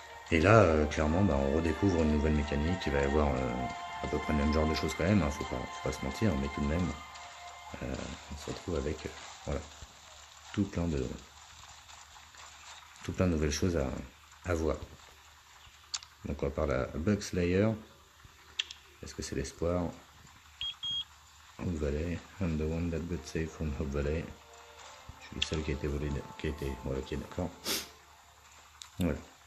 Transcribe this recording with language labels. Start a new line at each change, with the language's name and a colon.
French: Et là, clairement, on redécouvre une nouvelle mécanique. Il va y avoir à peu près le même genre de choses quand même, hein, faut pas se mentir, mais tout de même, on se retrouve avec voilà, tout plein de nouvelles choses à voir. Donc on va parler à Bug Slayer. Est-ce que c'est l'espoir?
English: Hope Valley, I'm the one that got saved from Hope Valley.
French: Je suis le seul qui a été volé, voilà, ok, d'accord. Voilà.